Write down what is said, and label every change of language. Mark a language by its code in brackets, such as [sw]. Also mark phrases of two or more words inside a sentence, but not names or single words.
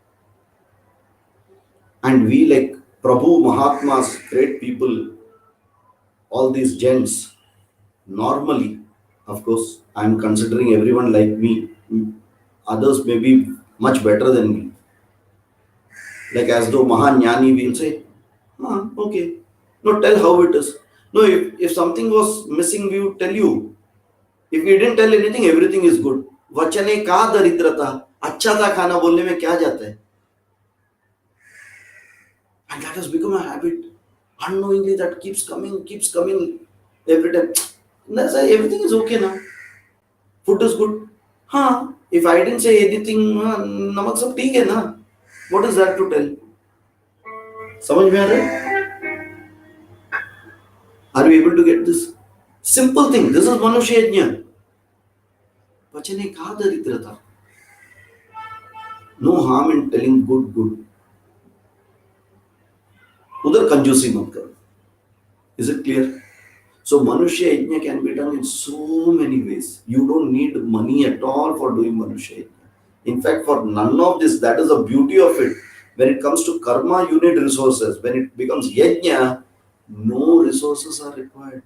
[en] And we, like Prabhu, Mahatmas, great people, all these gents, normally, of course, I am considering everyone like me. Others may be much better than me. Like as though Mahanyani will say, okay. No, tell how it is. No, if something was missing, we would tell you. If we didn't tell anything, everything is good. [hi] वचने का दरिद्रता. अच्छा था खाना बोलने में क्या जाता है? [en] And that has become a habit. Unknowingly that keeps coming every time. That's why everything is okay now. Food is good. If I didn't say anything, [hi] नमक सब ठीक है ना. [en] What is that to tell? [hi] समझ में आ रहा है? [en] Are you able to get this? Simple thing. This is Manusha Yajna. [hi] वचने का दरिद्रता. [en] No harm in telling good. [hi] उधर कंजूसी मत करो. [en] Is it clear? So Manusha Yajna can be done in so many ways. You don't need money at all for doing Manusha Yajna. In fact, for none of this, that is the beauty of it. When it comes to karma, you need resources. When it becomes yajna, no resources are required.